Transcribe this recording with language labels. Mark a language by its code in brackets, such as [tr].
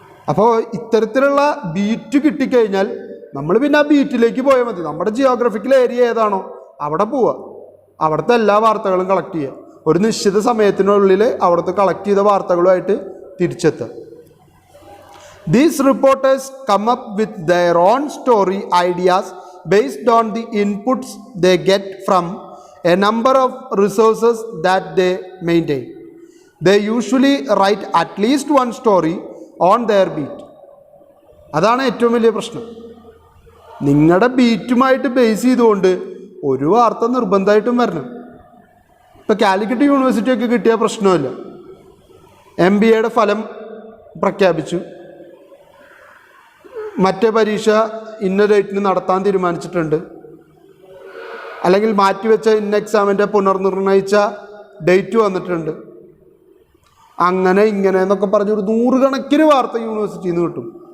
[ml] അപ്പോൾ ഇത്തരത്തിലുള്ള ബീറ്റ് കിട്ടിക്കഴിഞ്ഞാൽ നമ്മൾ പിന്നെ ആ ബീറ്റിലേക്ക് പോയാൽ മതി. നമ്മുടെ ജിയോഗ്രഫിക്കൽ ഏരിയ ഏതാണോ അവിടെ പോവുക, അവിടുത്തെ എല്ലാ വാർത്തകളും കളക്ട് ചെയ്യുക, ഒരു നിശ്ചിത സമയത്തിനുള്ളിൽ അവിടുത്തെ കളക്ട് ചെയ്ത വാർത്തകളുമായിട്ട് തിരിച്ചെത്തുക. [en] These reporters come up with their own story ideas based on the inputs they get from a number of resources that they maintain. They usually write at least one story on their beat. [ml] അതാണ് ഏറ്റവും വലിയ പ്രശ്നം. നിങ്ങളുടെ ബീറ്റുമായിട്ട് base ചെയ്തുകൊണ്ട് ഒരു വാർത്ത നിർബന്ധമായിട്ടും വരണം. ഇപ്പോൾ കാലിക്കറ്റ് യൂണിവേഴ്സിറ്റിയൊക്കെ കിട്ടിയ പ്രശ്നമില്ല. MBAയുടെ ഫലം പ്രഖ്യാപിച്ചു, മറ്റേ പരീക്ഷ ഇന്ന ഡേറ്റിന് നടത്താൻ തീരുമാനിച്ചിട്ടുണ്ട്, അല്ലെങ്കിൽ മാറ്റിവെച്ച ഇന്ന എക്സാമിൻ്റെ പുനർനിർണയിച്ച ഡേറ്റ് വന്നിട്ടുണ്ട്, അങ്ങനെ ഇങ്ങനെ എന്നൊക്കെ പറഞ്ഞൊരു 100 കണക്കിന് വാർത്ത യൂണിവേഴ്സിറ്റിയിൽ നിന്ന് കിട്ടും.